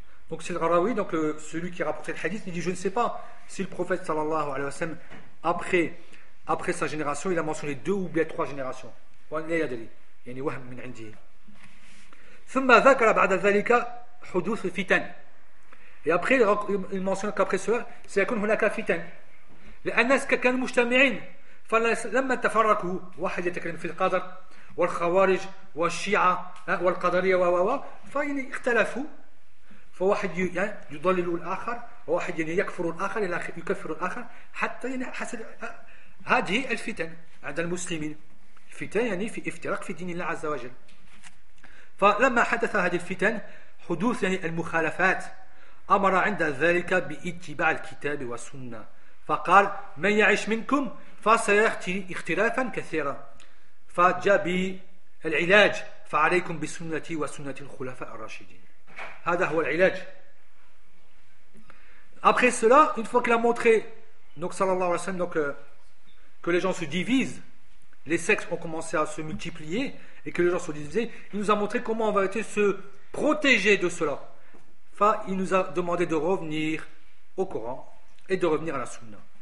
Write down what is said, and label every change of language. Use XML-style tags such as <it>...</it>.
<fr>Donc c'est le Gharawi, donc celui qui a rapporté le hadith, il dit je ne sais pas si le prophète sallallahu alayhi wa sallam après sa génération il a mentionné deux ou bien trois générations.</fr> <ar>وأن لا يدري يعني وهم من عنده. ثم ذكر بعد ذلك حدوث الفتن.</ar> <fr>Et après il mentionne qu'après cela c'est qu'il y a une fitan.</fr> <ar>لأن الناس كانوا مجتمعين فلما تفرقوا واحد يتكلم في القدر والخوارج والشيعة والقدرية و فيعني اختلفوا فواحد يضلل الآخر وواحد يكفر الآخر إلى يكفر الآخر حتى يعني حسب هذه الفتن عند المسلمين فتن يعني في افتراق في دين الله عز وجل. فلما حدث هذه الفتن حدوث يعني المخالفات أمر عند ذلك باتباع الكتاب والسنة فقال من يعيش منكم فسيأتي اختلافا كثيرا فجاء بالعلاج فعليكم بسنتي وسنة الخلفاء الراشدين. هذا هو العلاج.</ar> <fr>Après cela, une fois qu'il a montré donc sallallahu alayhi wa sallam donc que les gens se divisent, les sectes ont commencé à se multiplier et que les gens se divisaient, il nous a montré comment on va être se protéger de cela. Fa il nous a demandé de revenir au Coran et de revenir à la sunna.</fr>